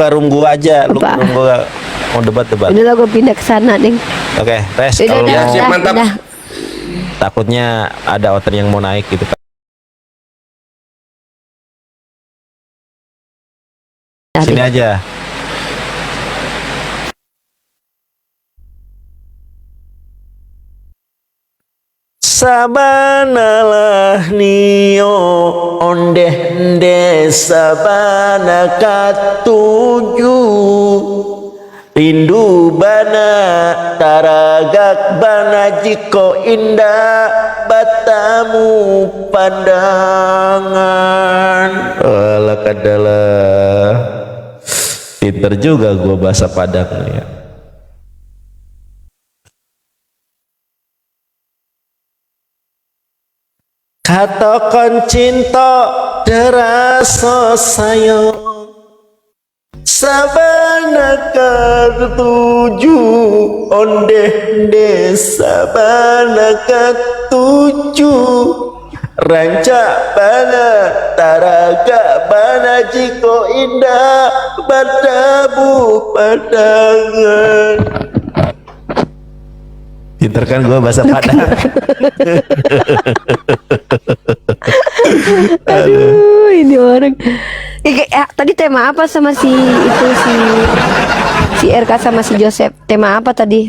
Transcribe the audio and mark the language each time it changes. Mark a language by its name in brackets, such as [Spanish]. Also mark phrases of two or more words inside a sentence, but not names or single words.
[Indonesian] ke room gua aja, lu ke Apa? room gua mau debat-debat. Udah lah gue pindah ke sana, Ding. Oke, Res, Udah, kalau Ya, mau siap, mantap. udah. takutnya ada outer yang mau naik gitu kan. Sini aja. [Minangkabau] Sabanalah nio ondeh sabana katuju rindu bana taragak bana jiko indah batamu pandangan. Alah kadalah. [Indonesian] Pinter juga gua bahasa Padang nih ya. Katakan cinta derasa sayang [Minangkabau] sabana ketuju ondeh desa bana ketuju rancak bana taraga bana jiko indah badabu padangan. [Indonesian] Pinter kan gue bahasa Padang. Aduh, ini orang. Tadi tema apa sama si RK sama si Joseph? Tema apa tadi?